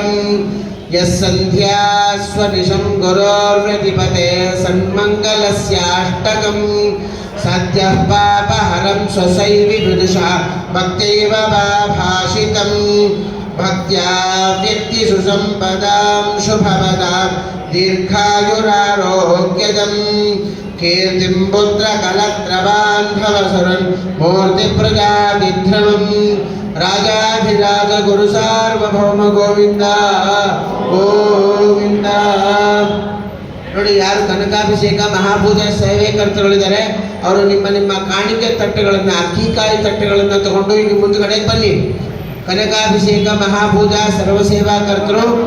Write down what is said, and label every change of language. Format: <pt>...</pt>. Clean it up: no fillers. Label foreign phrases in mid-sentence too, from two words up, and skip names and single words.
<sa>ಯಸ್ಸಂಧ್ಯಾಸ್ವನಿಶಂ ಗುರೋರ್ವ್ಯತಿಪತೆ ಸನ್ಮಂಗಲಸ್ಯಾಷ್ಟಕಂ ಸದ್ಯಃ ಪಾಪಹರಂ ಸ್ವಸೈವಿ ವಿದುಷಾ ಭಕ್ತೈವ ಭಾಷಿತಂ. ಭಕ್ತ್ಯಾ ವ್ಯಕ್ತಿ ಸುಸಂಪದಾಂ ಶುಭವದಾಂ ದೀರ್ಘಾಯುರಾರೋಗ್ಯದಂ. ಕೀರ್ತಿಂ ಪುತ್ರಕಲತ್ರವಾನ್ ಭವಸುರನ್ ಮೂರ್ತಿಪ್ರಜಾತಿಧ್ರಮಂ. ರಾಜಾಧಿರಾಜ ಗುರು ಸಾರ್ವಭೌಮ ಗೋವಿಂದ ಗೋವಿಂದ.</sa> <kn>ನೋಡಿ, ಯಾರು ಕನಕಾಭಿಷೇಕ ಮಹಾಪೂಜೆ ಸೇವೆಕರ್ತರುಗಳಿದ್ದಾರೆ ಅವರು ನಿಮ್ಮ ನಿಮ್ಮ ಕಾಣಿಕೆ ತಟ್ಟೆಗಳನ್ನು ಅಕ್ಕಿಕಾಯಿ ತಟ್ಟೆಗಳನ್ನು ತಗೊಂಡು ಇಲ್ಲಿ ಮುಂದುಗಡೆ ಬನ್ನಿ. ಕನಕಾಭಿಷೇಕ ಮಹಾಪೂಜಾ ಸರ್ವಸೇವಾಕರ್ತರು</kn>